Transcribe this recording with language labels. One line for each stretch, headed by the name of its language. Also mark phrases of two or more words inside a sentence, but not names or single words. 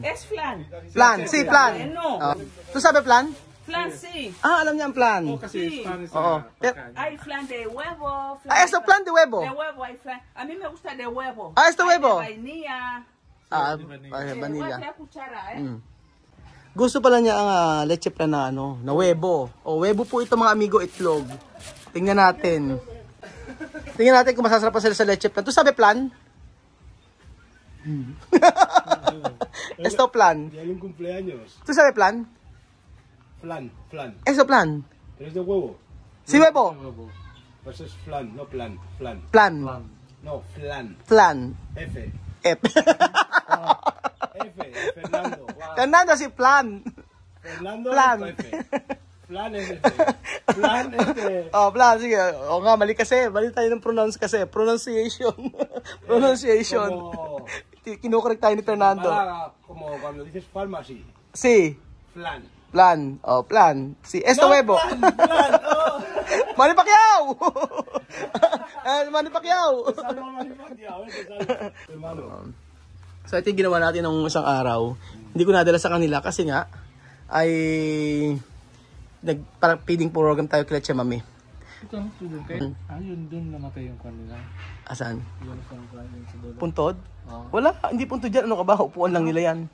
Spanish: Es flan. Plan, sí, plan. No. ¿Tú sabes plan? Flan sí.
Filipino: Alam niya ang plan.
Spanish: Sí.
Filipino: Oo.
Spanish: Hay flan de huevo. Esto plan de huevo. De huevo hay flan. A mí me gusta de huevo. Esto Hay huevo. de vainilla. Vanilla. Voy a traer cuchara,
Filipino: Gusto pala niya ang leche plan na na huevo. O huevo po ito mga amigo, itlog. Tingnan natin. Tingnan natin kung masasarap pa sila sa leche plan.
Spanish: ¿Tú sabe plan? Esto plan. Y hay un cumpleaños. ¿Tú sabe plan? Flan, flan. Esto plan. ¿Pero es de huevo? Sí, huevo. Pues es flan, no plan, flan. Plan. No, flan. Plan. F. F. F, de Fernando. Wow. Fernando, sí, plan. Fernando Plan. es F. Flan es F. Flan es de... Oh, plan,
Filipino: sige. O nga, mali kasi. Mali tayo ng pronounce kasi.
English: Pronunciation. Pronunciation.
Spanish: Como...
Filipino: Kinukorek tayo ni Fernando.
Spanish: Málaga, como cuando dices pharmacy. Sí. Flan. Plan. Oh, plan. Sí. Esto No, huevo. Flan, oh. Manny Pacquiao! Manny Pacquiao! Salva Manny Pacquiao, salva. Hermano.
Filipino: So ito yung ginawa natin ng isang araw. Hindi ko nadala sa kanila kasi nga ay parang
English: feeding program
Filipino: tayo kay Leche Mami. Ito ang student kayo? Yun dun namatay yung kanila. Asan? Yun ang kain sa dulo. Puntod? Wala, hindi puntod dyan. Ano ka ba? Upuan lang nila yan.